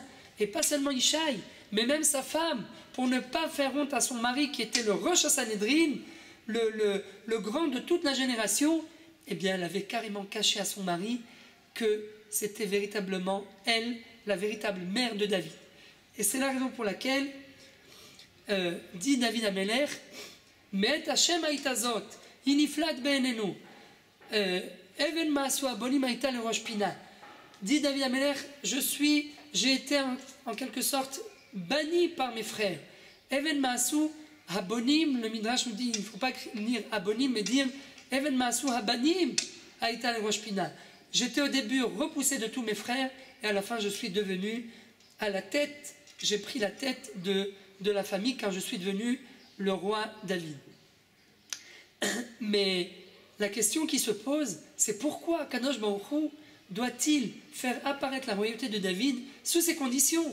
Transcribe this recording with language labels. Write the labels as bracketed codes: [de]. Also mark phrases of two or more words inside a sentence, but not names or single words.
[fr] Et pas seulement Ishaï, mais même sa femme, pour ne pas faire honte à son mari qui était le Rosh Sanhedrin, le grand de toute la génération, eh bien elle avait carrément caché à son mari que c'était véritablement elle, la véritable mère de David. Et c'est la raison pour laquelle dit David Améler, [he] מאת ה' היתה זאת היא נפלאת בעינינו אבן מאסו הבונים היתה לראש פנה. [fr] Dit David Améler, j'ai été en quelque sorte banni par mes frères. [he] אבן מאסו הבונים, [fr] le Midrash nous dit, il ne faut pas lire abonim, mais dire [he] אבן מאסו הבנים היתה לראש פנה. [fr] J'étais au début repoussé de tous mes frères, et à la fin je suis devenu à la tête, j'ai pris la tête de la famille quand je suis devenu le roi David. Mais la question qui se pose, c'est pourquoi Kadosh Baruch Hu doit-il faire apparaître la royauté de David sous ces conditions?